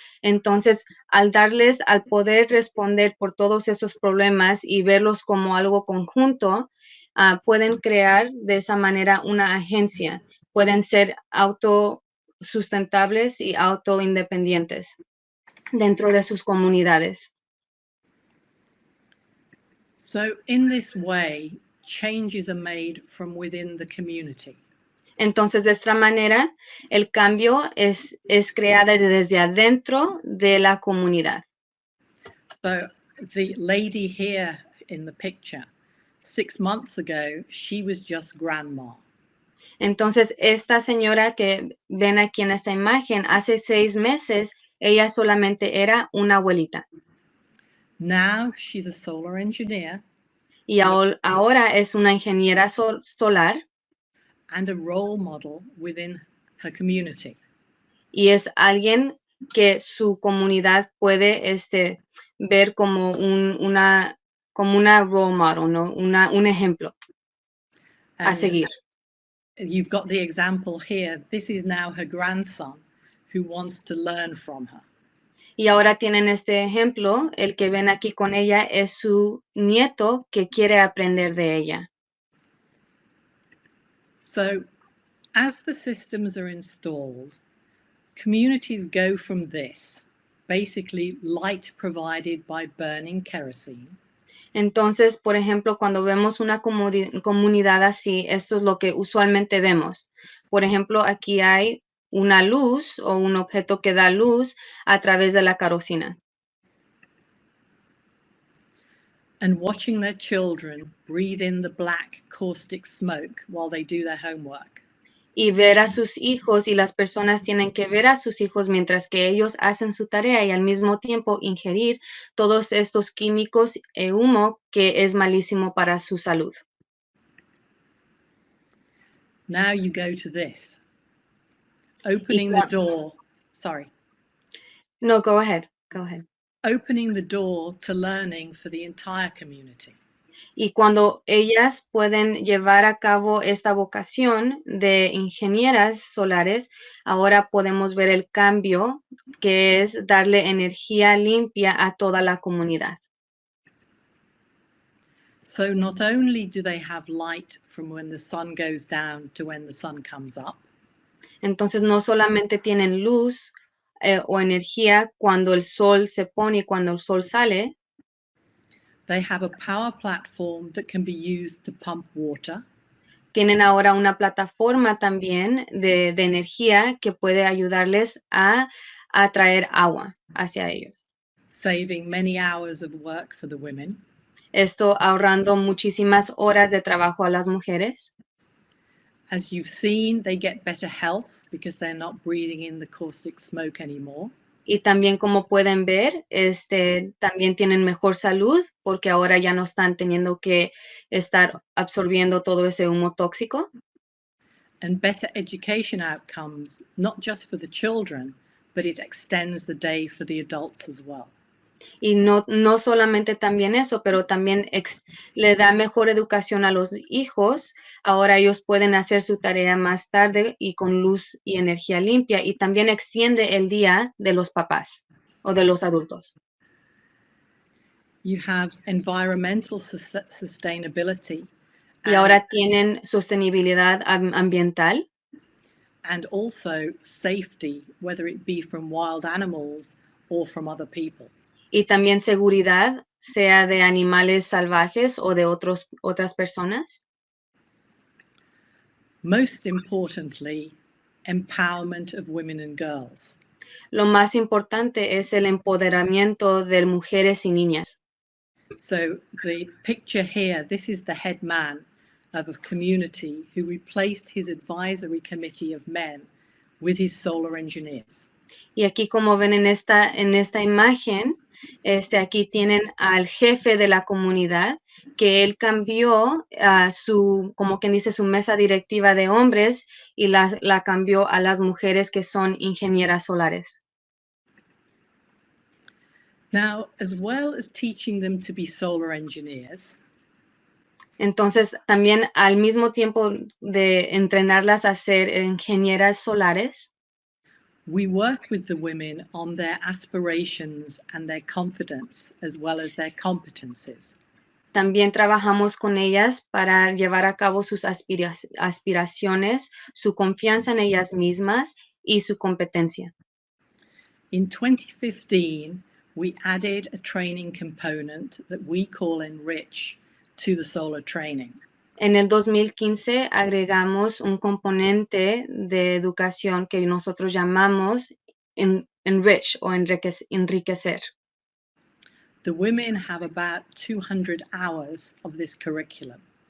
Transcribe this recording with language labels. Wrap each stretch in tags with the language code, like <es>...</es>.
<es>Entonces, al poder responder por todos esos problemas y verlos como algo conjunto, pueden crear de esa manera una agencia, pueden ser autosustentables y autoindependientes dentro de sus comunidades.</es> <en>So in this way, changes are made from within the community.</en> <es>Entonces, de esta manera, el cambio es creado desde adentro de la comunidad.</es> <en>So the lady here in the picture, 6 months ago, she was just grandma.</en> <es>Entonces, esta señora que ven aquí en esta imagen, hace 6 meses, ella solamente era una abuelita.</es> <en>Now she's a solar engineer.</en> <es>Y ahora es una ingeniera solar.</es> <en>And a role model within her community.</en> <es>Y es alguien que su comunidad puede ver como una</es> <en>role model,</en> <es>¿no? Un ejemplo a seguir.</es> <en>You've got the example here. This is now her grandson who wants to learn from her.</en> <es>Y ahora tienen este ejemplo, el que ven aquí con ella es su nieto que quiere aprender de ella.</es> <en>So, as the systems are installed, communities go from this, basically light provided by burning kerosene.</en> <es>Entonces, por ejemplo, cuando vemos una comunidad así, esto es lo que usualmente vemos. Por ejemplo, aquí hay una luz o un objeto que da luz a través de la kerosina.</es> <en>And watching their children breathe in the black caustic smoke while they do their homework.</en> <es>Y ver a sus hijos, y las personas tienen que ver a sus hijos mientras que ellos hacen su tarea y al mismo tiempo ingerir todos estos químicos e humo que es malísimo para su salud.</es> <en>Now you go to this. Opening the door. Sorry. No, go ahead. Go ahead. Opening the door to learning for the entire community.</en> <es>Y cuando ellas pueden llevar a cabo esta vocación de ingenieras solares, ahora podemos ver el cambio que es darle energía limpia a toda la comunidad.</es> <en>So not only do they have light from when the sun goes down to when the sun comes up,</en> <es>Entonces no solamente tienen luz o energía cuando el sol se pone y cuando el sol sale.</es> <en>They have a power platform that can be used to pump water.</en> <es>Tienen ahora una plataforma también de energía que puede ayudarles a traer agua hacia ellos.</es> <en>Saving many hours of work for the women.</en> <es>Esto ahorrando muchísimas horas de trabajo a las mujeres.</es> <en>As you've seen, they get better health because they're not breathing in the caustic smoke anymore.</en> <es>Y también, como pueden ver, también tienen mejor salud porque ahora ya no están teniendo que estar absorbiendo todo ese humo tóxico.</es> <en>And better education outcomes, not just for the children, but it extends the day for the adults as well.</en> <es>Y no solamente también eso, pero también le da mejor educación a los hijos. Ahora ellos pueden hacer su tarea más tarde y con luz y energía limpia. Y también extiende el día de los papás o de los adultos.</es> <en>You have environmental sustainability.</en> <es>Y ahora tienen sostenibilidad ambiental.</es> <en>And also safety, whether it be from wild animals or from other people.</en> <es>Y también seguridad, sea de animales salvajes o de otras personas.</es> <en>Most importantly, empowerment of women and girls.</en> <es>Lo más importante es el empoderamiento de mujeres y niñas.</es> <en>So the picture here, this is the head man of a community who replaced his advisory committee of men with his solar engineers.</en> <es>Y aquí, como ven en esta imagen, aquí tienen al jefe de la comunidad, que él cambió como quien dice, su mesa directiva de hombres y la cambió a las mujeres que son ingenieras solares.</es> <en>Now, as well as teaching them to be solar engineers,</en> <es>entonces, también al mismo tiempo de entrenarlas a ser ingenieras solares,</es> <en>we work with the women on their aspirations and their confidence, as well as their competencies.</en> <es>También trabajamos con ellas para llevar a cabo sus aspiraciones, su confianza en ellas mismas y su competencia.</es> <en>In 2015, we added a training component that we call Enrich to the solar training.</en> <es>En el 2015 agregamos un componente de educación que nosotros llamamos enrich o enriquecer.</es> <en>The women have about 200 hours of this curriculum.</en>